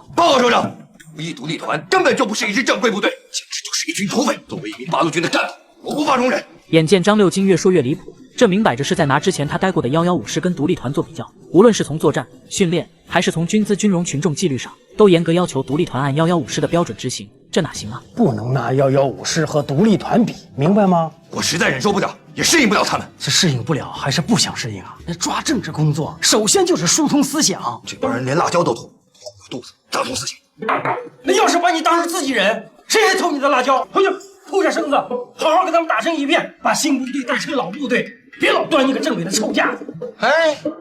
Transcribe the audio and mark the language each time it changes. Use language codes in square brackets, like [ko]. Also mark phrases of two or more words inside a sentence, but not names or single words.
[zh] 報告首長，獨立團根本就不是一支正規部隊，簡直就是一群土匪。作為一名八路軍的幹部，我無法容忍。眼見張六京越說越離譜，這明擺着是在拿之前他待過的115師跟獨立團做比較，無論是從作戰、訓練，還是從軍資軍容群眾紀律上，都嚴格要求獨立團按115師的標準執行，這哪行啊？不能拿115師和獨立團比，明白嗎？我實在忍受不了，也適應不了他們。是適應不了還是不想適應啊？那抓政治工作，首先就是疏通思想。這幫人連辣椒都偷，偷我肚子，咋通思想？那要是把你當成自己人，誰還偷你的辣椒？回去鋪下繩子，好好給他們打成一片，把新部隊帶成老部隊，別老端一個政委的臭架子。